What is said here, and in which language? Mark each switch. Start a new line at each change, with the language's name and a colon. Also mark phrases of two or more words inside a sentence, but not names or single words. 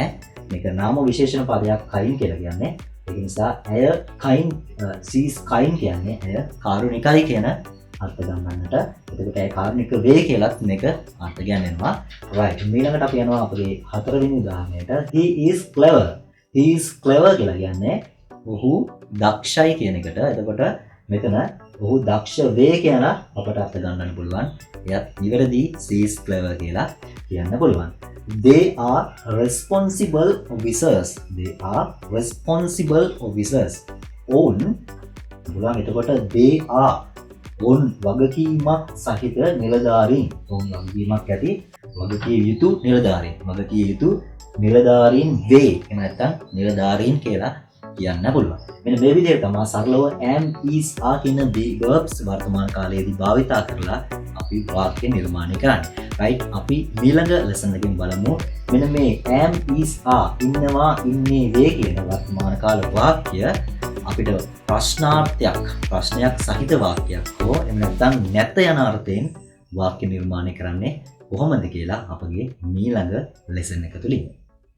Sinhala: මේක නාම විශේෂණ පදයක් kind කියලා කියන්නේ. ඒක නිසා ඇය
English: kind she is kind
Sinhala: කියන්නේ ඇය කාරුණිකයි කියන අර්ථ ගන්නන්නට. එතකොට ඇය කාරුණික වේ කියලාත් මේක අර්ථ ගන්නවා. right ඊළඟට අපි යනවා අපේ හතරවෙනි උදාහරණයට
English: he is clever
Sinhala: කියලා කියන්නේ ඔහු දක්ෂයි කියන එකට. එතකොට මෙතන ඔහු දක්ෂ වේ කියලා අපට අර්ථ ගන්නන්න පුළුවන්. එයත් නිවැරදි
English: she is clever
Sinhala: කියලා කියන්න පුළුවන්.
English: they are responsible officers
Sinhala: ඔවුන් පුළුවන්. එතකොට
English: they are
Sinhala: ඔවුන් වගකීමක් සහිත නිලධාරීන්. ඔවුන් වගකීමක් ඇති වගකිය යුතු නිලධාරීන් වේ. එහෙම නැත්නම් නිලධාරීන් කියලා කියන්න පුළුවන්. මෙන්න මේ විදිහට තමයි සරලව
English: am is are
Sinhala: කියන
English: be verbs
Sinhala: වර්තමාන කාලයේදී භාවිතා කරලා අපි වාක්‍ය නිර්මාණය කරන්නේ. right අපි ඊළඟ lesson එකකින් බලමු මෙන්න මේ
English: am is are
Sinhala: ඉන්නවා ඉන්නේ වේ කියන වර්තමාන කාල වාක්‍ය අපිට ප්‍රශ්නයක් සහිත වාක්‍යයක් හෝ එහෙම නැත්නම් නැත යන අර්ථයෙන් වාක්‍ය නිර්මාණය කරන්නේ කොහොමද කියලා අපගේ ඊළඟ lesson එක තුලින්